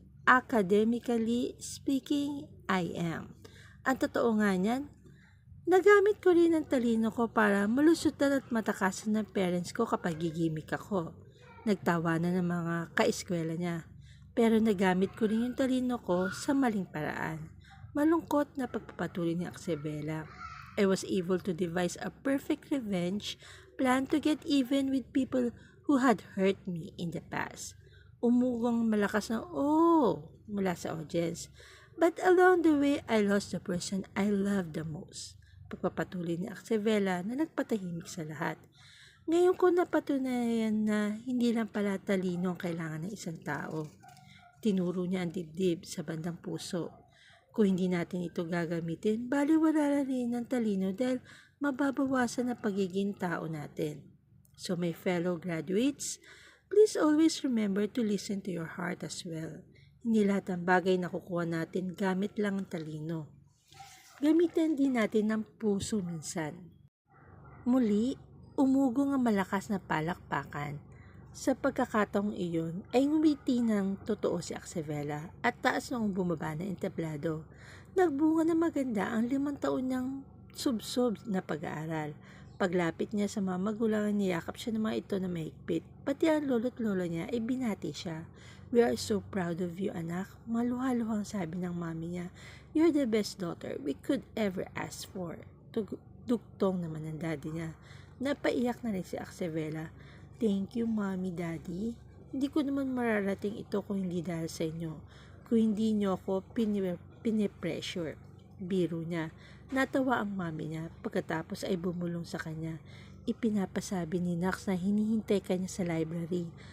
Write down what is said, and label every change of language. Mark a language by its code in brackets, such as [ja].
[en] Academically speaking, I am. [tl] Ang totoo nga niyan, nagamit ko rin ang talino ko para malusutan at matakasan ng parents ko kapag gigimik ako. Nagtawanan ng mga kaeskwela niya. Pero nagamit ko rin yung talino ko sa maling paraan. Malungkot na pagpapatuloy ni Axevela. [en] "I was able to devise a perfect revenge plan to get even with people who had hurt me in the past." [tl] Umugang malakas na "oh" mula sa audience. [en] "But along the way, I lost the person I loved the most." [tl] Pagpapatuloy ni Axevela na nagpatahimik sa lahat. "Ngayon ko napatunayan na hindi lang pala talino ang kailangan ng isang tao." Tinuro niya ang dibdib sa bandang puso. "Kung hindi natin ito gagamitin, baliwala rin ang talino dahil mababawasan ang pagiging tao natin. [en] So my fellow graduates, please always remember to listen to your heart as well. [tl] Hindi lahat ng bagay na kukuha natin gamit lang ang talino. Gamitin din natin ng puso minsan." Muli, umugong ang malakas na palakpakan. Sa pagkakataong iyon ay ngumiti ng totoo si Axevela at taas noong bumaba na entablado. Nagbunga na maganda ang 5 taon niyang subsob na pag-aaral. Paglapit niya sa mga magulang, niyakap siya ng mga ito na mahigpit. Pati ang lolo't lola niya ay binati siya. [en] "We are so proud of you, anak." [tl] Maluha-luhang sabi ng mami niya. [en] "You're the best daughter we could ever ask for." [tl] Dugtong naman ang daddy niya. Napaiyak na rin si Axevela. [en] Thank you, Mommy, Daddy. [tl] Hindi ko naman mararating ito kung hindi dahil sa inyo. Kung hindi nyo ako pinipressure. Biro niya. Natawa ang mami niya. Pagkatapos ay bumulong sa kanya. Ipinapasabi ni Nax na hinihintay ka niya sa library.